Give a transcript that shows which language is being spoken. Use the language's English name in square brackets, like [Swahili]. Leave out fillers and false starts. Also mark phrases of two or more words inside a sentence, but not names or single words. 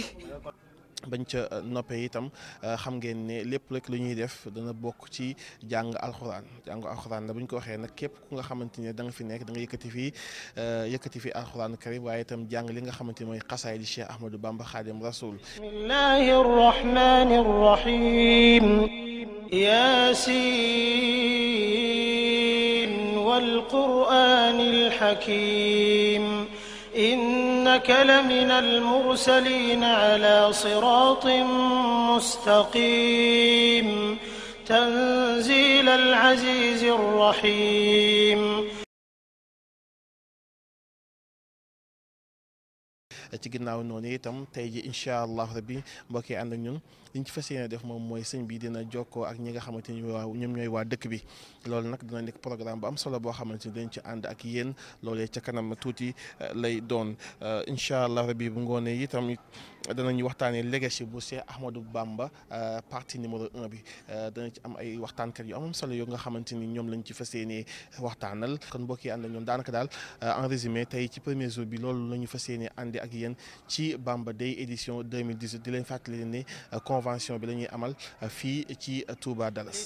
[Wolof] bañ ca noppee itam xam ngeen ne lépp rek lu ñuy def dana bokk ci jàng alxuraan la bu ñu ko waxee nag képp ku nga xamante ne da nga fi nekk da nga yëkkati fi alxuraan karim waaye itam jàng li nga xamante ne mooy xasaay di Cheikh Ahmadou Bamba Xaadim Rasul. [Arabic] بسم الله الرحمن الرحيم يس والقرآن الحكيم إنك لمن المرسلين على صراط مستقيم تنزيل العزيز الرحيم [Wolof] ci ginnaaw noonu itam tey ji [Arabic] إن شاء الله ربي [Wolof] mbokk yi ànd ak ñun liñ ci fas yéene def moom mooy sëñ bi dina jokkoo ak ñi nga xamante ni ñoom ñooy waa dëkk bi loolu nag dina nekk programme bu am solo boo xamante ni dañ ci ànd ak yéen loolee ca kanam tuuti lay doon [Arabic] إن شاء الله ربي [Wolof] bu ngoonee itam danañu waxtaanee legacy bu Cheikh Ahmadou Bamba [French] partie numéro [Wolof] 1 bi dana ci am ay waxtaankat yu am solo yoo nga xamante ni ñoom lañ ci fas yéene waxtaanal kon mbokk yi ànd ak ñoom daanaka daal [French] en résumé [Wolof] tey ci [French] premier jour [Wolof] bi loolu la ñu fas yéene àndi ak yéen ci Bamba Day édition 2018 di leen fàttali ne convention bi la ñuy amal fii ci Touba Dallas.